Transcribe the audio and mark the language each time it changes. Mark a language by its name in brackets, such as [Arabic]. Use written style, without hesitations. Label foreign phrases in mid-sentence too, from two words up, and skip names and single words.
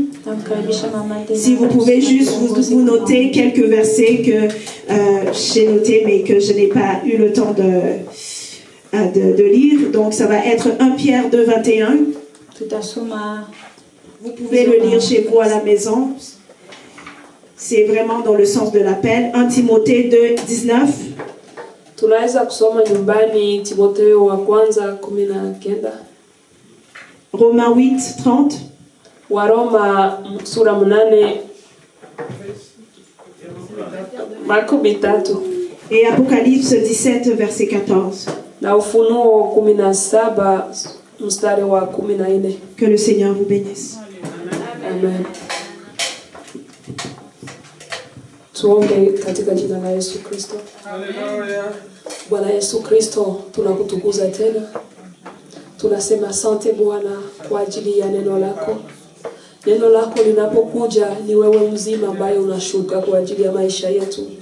[French] Si vous pouvez juste vous noter quelques versets que j'ai notés mais que je n'ai pas eu le temps de lire. Donc ça va être 1 Pierre 2, 21. Vous pouvez le lire chez vous à la maison. C'est vraiment dans le sens de l'appel. 1 Timothée 2, 19. [Swahili] Tunaweza kusoma nyumbani Timotheo wa kwanza 19. [French] Romains 8:30. [Swahili] Waroma sura 8 Marko 3. [French] Et Apocalypse 17 verset 14. [Swahili] Na Ufunuo 17 mstari wa 14. [French] Que le Seigneur vous bénisse. Amen. [Swahili] Tuombe katika jina la Yesu Kristo. Bwana Yesu Kristo, tunakutukuza tena. Tunasema asante Bwana kwa ajili ya neno lako. Neno lako linapokuja ni wewe mzima ambaye unashuka kwa ajili ya maisha yetu.